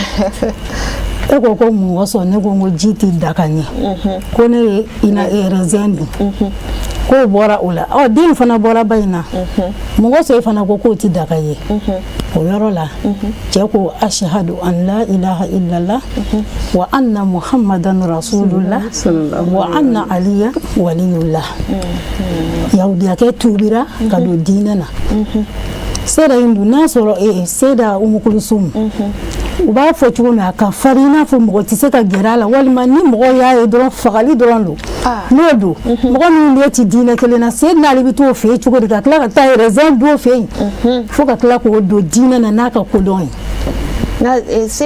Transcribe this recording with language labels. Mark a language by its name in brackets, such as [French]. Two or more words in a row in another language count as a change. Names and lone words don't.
[Bambara] e ko mun kosɔn ne ko n ko ji tɛ daga ɲɛ ko ne ye ina raisin dun k'o bɔra o la den fana bɔra ba in na mun kosɔn e fana ko k'o tɛ daga ye o yɔrɔ la cɛ ko [Arabic] أشهد أن لا إله إلا الله وأن محمدا رسول الله وأن عليا ولي الله [Bambara] yahudiyakɛ tubira ka don diinɛ na Seyda in dun n'a sɔrɔ Seyda Umu Kulsum u b'a fɔ cogo min a ka farin i n'a fɔ mɔgɔ tɛ se ka gɛrɛ a la walima ni mɔgɔ y'a ye dɔrɔn fagali dɔrɔn don n'o don mɔgɔ minnu bɛ ti diinɛ kelen na Seydina Ali bɛ t'o fɛ yen cogo di ka tila ka taa raisin don o fɛ yen fo ka tila k'o don diinɛ na n'a ka kodɔn ye